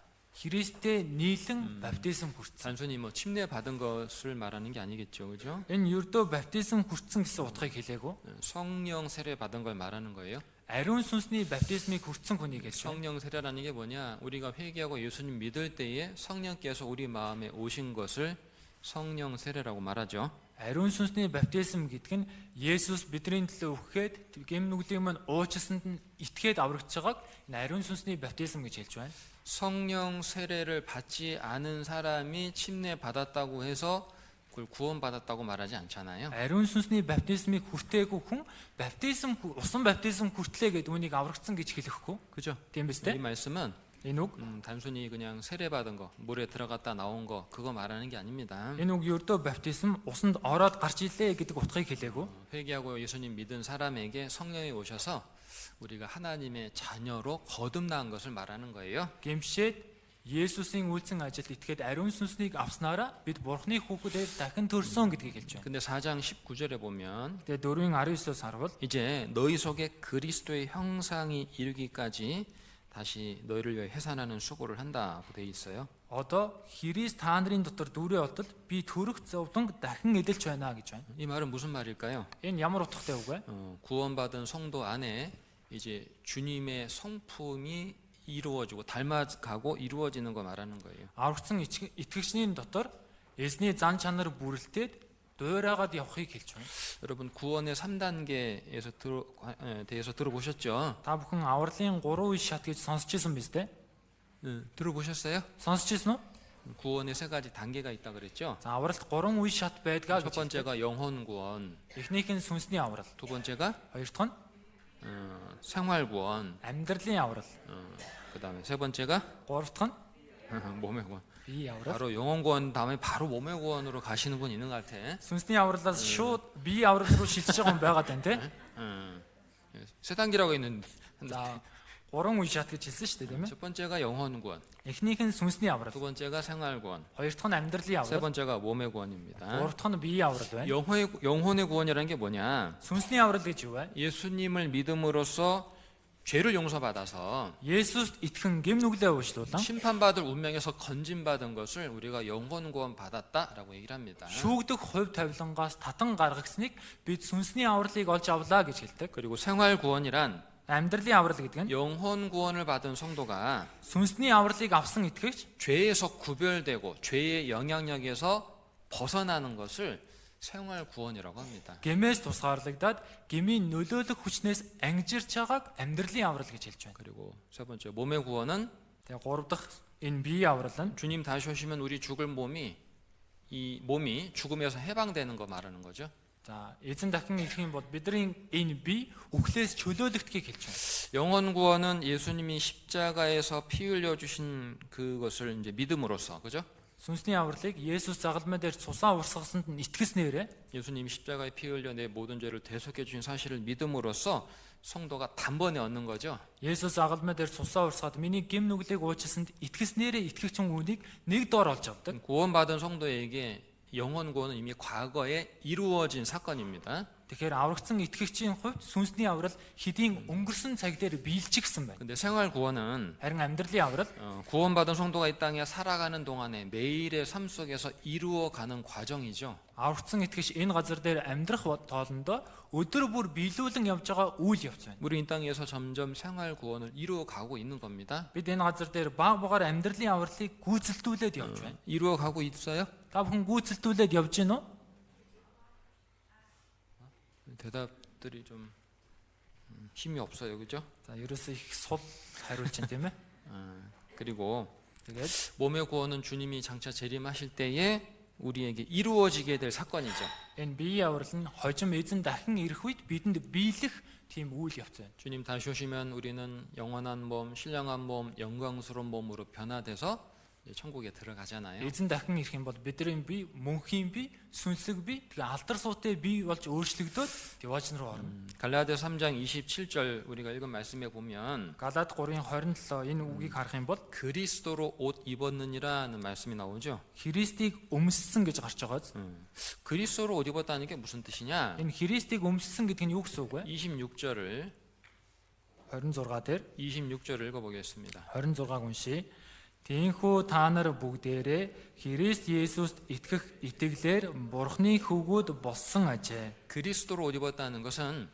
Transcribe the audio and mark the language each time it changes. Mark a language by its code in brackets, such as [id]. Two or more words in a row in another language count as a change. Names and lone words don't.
[mn] Христтэй нийлэн баптизм хүртсэн. [ko] 단순히 뭐 침례 받은 것을 말하는 게 아니겠죠, 그죠? [mn] Энэ ердөө баптизм хүртсэн гэсэн утгыг хэлээгүй. [ko] 성령 세례 받은 걸 말하는 거예요. [mn] Ариун сүнсний баптизмыг хүртсэн хүнийг хэлж байна. [ko] 성령 세례라는 게 뭐냐? 우리가 회개하고 예수님 믿을 때에 성령께서 우리 마음에 오신 것을 성령 세례라고 말하죠. [mn] Ариун сүнсний баптизм гэдэг нь Есүс бидний төлөө өгөхэд гэм нүглийн мань уучлсанд нь итгээд аврагдж байгааг энэ ариун сүнсний баптизм гэж хэлж байна. [ko] 성령 세례를 받지 않은 사람이 침례 받았다고 해서 그걸 구원받았다고 말하지 않잖아요. [mn] Ариун сүнсний баптизмыг хүртээгүй хүн усан баптизм хүртлээ гэдэг үнийг аврагдсан гэж хэлэхгүй. [ko] 그죠? [mn] Тийм биз [ko] 이 [mn] дээ? [ko] 말씀은 [mn] Энэ үг [ko] 단순히 그냥 세례 받은 거, 물에 들어갔다 나온 거 그거 말하는 게 아닙니다. [mn] энэ үг ердөө баптизм усанд ороод гарч илээ гэдэг утгыг хэлээгүй. [ko] 회개하고 예수님 믿은 사람에게 성령이 오셔서 우리가 하나님의 자녀로 거듭난 것을 말하는 거예요. [mn] Гэмшээд Есүсийн үйлцэн ажилд итгээд ариун сүнснийг авснараа бид Бурхны хүүхдээр дахин төрсөн гэдгийг хэлж байна. [ko] 근데 4장 19절에 보면 [mn] Тэгээ 4:19-оос харуул [ko] 이제 너희 속에 그리스도의 형상이 이르기까지 다시 너희를 위해 해산하는 수고를 한다고 돼 있어요. [mn] одоо Христ та нарын дотор дүрээ отол би төрөх зовлон дахин эдэлж байна гэж байна. [ko] 이 말은 무슨 말일까요? [mn] Энэ ямар утгатай үг вэ? [ko] 구원받은 성도 안에 이제 주님의 성품이 이루어지고 닮아가고 이루어지는 거 말하는 거예요. [mn] Аврагдсан итгэгчний дотор эзний зан чанар бүрэлдээд дуурайгаад явахыг хэлж байна. [ko] 여러분 구원의 3단계에서 대해서 들어보셨죠? [mn] Та бүхэн авралын 3 үе шат гэж сонсч ирсэн биз дээ? [ko] 들어보셨어요? [mn] Сонсч ирсэн үү? [ko] 구원의 3가지 단계가 있다 그랬죠? [mn] За авралт 3 үе шат байдгаа [ko] 첫 [mn] гэж. [ko] 번째가 영혼 구원, [mn] Эхнийх нь сүнсний аврал, [ko] 두 번째가 [mn] хоёр дахь нь [ko] 생활 구원, [mn] амьдралын аврал, [ko] 그다음에 세 번째가 [mn] гурав дахь нь [ko] 몸의 구원. [mn] бие аврал. [ko] 바로 영혼 구원 다음에 바로 몸의 구원으로 가시는 분 있는 것 같아. [mn] Сүнсний авралаас шууд бие аврал руу шилжиж байгаа хүн байгаад байна те. [ko] 세 단계라고 했는데 [mn] За 3 үе шат гэж хэлсэн шүү дээ тийм ээ. [ko] 첫 번째가 영혼 구원, [mn] Эхнийх нь сүнсний аврал, [ko] 두 번째가 생활 구원, [mn] хоёр дахь нь амьдралын [ko] 세 [mn] аврал, [ko] 번째가 몸의 구원입니다. [mn] гурав дахь нь бие аврал байна. [ko] 영혼의 구원이라는 게 뭐냐? [mn] Сүнсний аврал гэж юу вэ? [ko] 예수님을 믿음으로써 죄를 용서받아서 [mn] Есүст итгэн гэм нүглээ уучлуулан [ko] 심판받을 운명에서 건진받은 것을 우리가 영혼 구원 받았다라고 얘기를 합니다. [mn] шүүгдэх хувь тавилангаас татан гаргагсныг бид сүнсний авралыг олж авлаа гэж хэлдэг. [ko] 그리고 생활 구원이란 [mn] Амьдралын аврал гэдэг нь [ko] 영혼 구원을 받은 성도가 [mn] сүнсний авралыг авсан итгэгч [ko] 죄에서 구별되고 죄의 영향력에서 벗어나는 것을 생활 구원이라고 합니다. [mn] гэмээс тусгаарлагдаад гмийн нөлөөлөх хүчнээс ангижирч байгааг амьдралын аврал гэж хэлж байна. [ko] 그리고 세 번째 몸의 구원은 [mn] Тэгээ гурав дахь энэ бие аврал нь [ko] 주님 다시 오시면 우리 죽을 몸이 이 몸이 죽음에서 해방되는 거 말하는 거죠. [mn] за эзэн дахин ирэх юм бол бидний энэ бие үхлээс чөлөөлөгдөхийг хэлж байна. [ko] 영혼 구원은 예수님이 십자가에서 피 흘려 주신 그것을 이제 믿음으로써 그죠? [mn] Сүнсний авралыг Есүс загалмай дээр цусаа урсгасанд нь итгэснээрээ [ko] 예수님이 십자가에 피 흘려 내 모든 죄를 대속해 주신 사실을 믿음으로써 성도가 단번에 얻는 거죠. [mn] Есүс загалмай дээр цусаа урсгаад миний гэм нүглийг уучлсанд итгэснээрээ итгэгч хүнийг нэг дор олж авдаг. [ko] 구원받은 성도에게 영혼 구원은 이미 과거에 이루어진 사건입니다. [mn] Тэгэхээр аврагдсан итгэгчийн хувьд сүнсний аврал хэдийн өнгөрсөн цаг дээр биелчихсэн байна. [ko] 근데 생활 구원은 [mn] Харин амьдралын аврал [ko] 구원받은 성도가 이 땅에 살아가는 동안에 매일의 삶 속에서 이루어가는 과정이죠. [mn] аврагдсан итгэгч энэ газар дээр амьдрах тоолондоо өдөр бүр биелүүлэн явж байгаа үйл явц байна. [ko] 우리 이 땅에서 점점 생활 구원을 이루어가고 있는 겁니다. [mn] Бид энэ газар дээр баг багаар амьдралын авралыг гүйцэлдүүлээд явж байна. [ko] 이루어가고 있어요? [mn] Та бүхэн гүйцэлдүүлээд явж гин үү? [ko] 대답들이 좀 힘이 없어요, 그죠? [mn] За ерөөсөө их сул хариулж байна тийм ээ. [ko] 그리고 [mn] Тэгээд [ko] 몸의 구원은 주님이 장차 재림하실 때에 우리에게 이루어지게 될 사건이죠. [mn] энэ биеийн аврал нь хожим эзэн дахин ирэх үед бидэнд биелэх тийм үйл явц байна. [ko] 주님 다시 오시면 우리는 영원한 몸, 신령한 몸, 영광스러운 몸으로 변화돼서 이제 천국에 들어가잖아요. [mn] Эзэн дахин ирэх юм бол бидний бие, мөнхийн бие, сүнслэг бие, тэгээ алдар суутай бие болж өөрчлөгдөөд яваач руу орно. [ko] 갈라디아 3장 27절 우리가 읽은 말씀에 보면 [mn] Галаад 3:27 энэ үгийг харах юм бол [ko] 그리스도로 옷 입었느니라는 말씀이 나오죠. [mn] Христийг өмссөн гэж гарч байгааз. [ko] 그리스도로 옷 입었다는 게 무슨 뜻이냐? [mn] Энэ Христийг өмссөн гэдэг нь юу гэсэн үг вэ? [ko] 26절을 [mn] 26 дээр [ko] 26절을 읽어보겠습니다. [mn] 26-г уншия. Тиймээс та нар бүгдээрээ Христ Есүст итгэх итгэлээр Бурхны хөвгүүд болсон ажээ. [ko] 그리스도로 옷 입었다는 것은